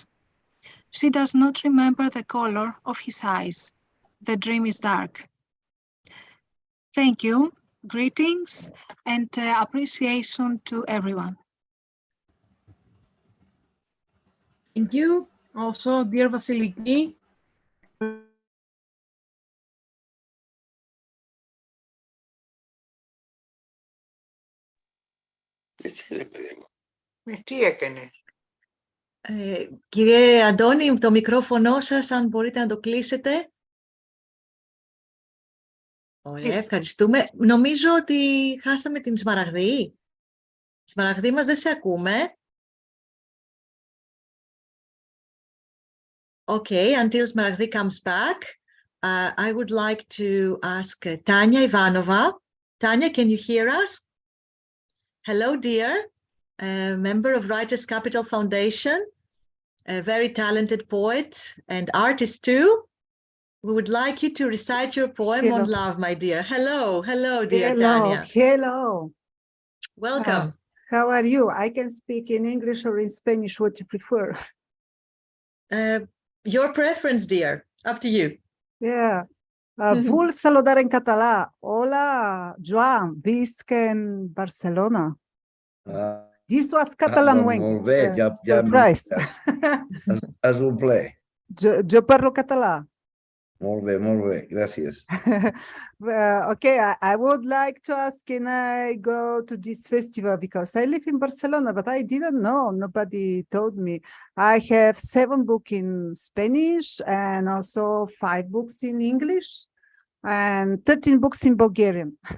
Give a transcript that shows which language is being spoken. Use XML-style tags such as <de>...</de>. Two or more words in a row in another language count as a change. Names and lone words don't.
<en>She does not remember the color of his eyes. The dream is dark. Thank you, greetings, and appreciation to everyone. Thank you. Also, dear Vasiliki.</en> <el>Τι έκανε? Κύριε Αντώνη, το μικρόφωνο σας, αν μπορείτε να το κλείσετε. Ωραία, ευχαριστούμε. Νομίζω ότι χάσαμε την Σμαραγδή. Σμαραγδή μας, δεν σε ακούμε.</el> <en>Okay, until Smaragdi comes back, I would like to ask Tanya Ivanova. Tanya, can you hear us? Hello, dear. A member of Writers Capital Foundation, a very talented poet and artist too. We would like you to recite your poem on love, my dear. Hello, hello, dear Tanya. Hello. Welcome. How are you? I can speak in English or in Spanish, what you prefer. Your preference, dear. Up to you. Yeah.</en> <ca>Vull saludar en català. Hola, Joan, visc en Barcelona. Ah,</ca> <en>This was catalanoenc.</en> <ca>molt bé, ja</ca> <en>Surprise.</en> <ca>és un ple. Jo parlo català. Molt bé, gràcies.</ca> <en>Okay, I would like to ask, can I go to this festival? Because I live in Barcelona, but I didn't know. Nobody told me. I have 7 books in Spanish and also 5 books in English and 13 books in Bulgarian.</en>